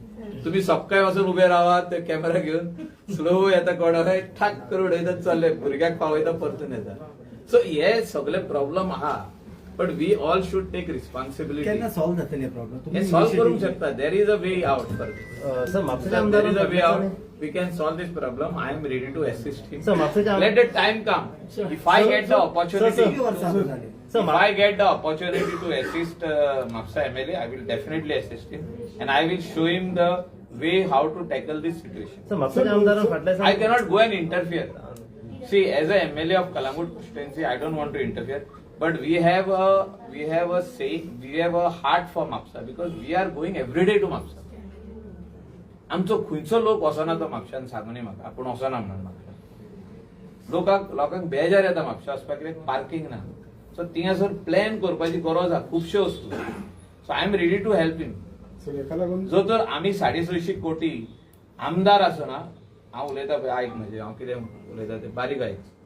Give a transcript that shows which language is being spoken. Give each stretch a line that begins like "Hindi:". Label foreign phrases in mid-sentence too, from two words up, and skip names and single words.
Konkani: तुम्ही सकाळी वचून उबे रावात ते कॅमेरा घेऊन स्लो येता कोणाक ठाक करून उडयतात चल्ले भुरग्याक पावयता परतून येता. सो हे सगळे प्रॉब्लेम आहा
English: but we all should take responsibility.
Konkani: केन्ना सॉल्व जातले हे प्रॉब्लेम हे सॉल्व करूंक शकता.
English: there is a way out for this.
Konkani: सर म्हापशेच्या
English: There
Konkani: आमदारान
English: is a way out. We can solve this problem. I am ready to assist him.
Konkani: Sir, म्हापशेच्या
English: Let the time come. If I get the opportunity,
Konkani: किती वर्सां झाली सर
English: if I get the opportunity to assist Mapsa MLA, I will definitely assist him, and I will show him the way how to tackle this situation.
Konkani: सर म्हापशेच्या आमदारान फाटल्या
English: I cannot go and interfere. See, as a MLA of Kalangut constituency, I don't want to interfere. But we have a say, we have a heart for Mapsa because we are going every day to Mapsa.
Konkani: आमचो खंयचो लोक वचना तो म्हापशान सांगूनी म्हाका आपूण वचना म्हणून म्हापशा. लोकांक बेजार येता म्हापशा वचपाक कित्याक पार्किंग ना. सो थिंगासर प्लॅन करपाची गरज आहा खुबश्यो वस्तू.
English: so I am ready to help him.
Konkani: सर हेका लागून जो तर आमी 650 कोटी आमदार आसना हांव उलयता पळय आयक म्हणजे हांव कितें उलयता ते बारीक आयक.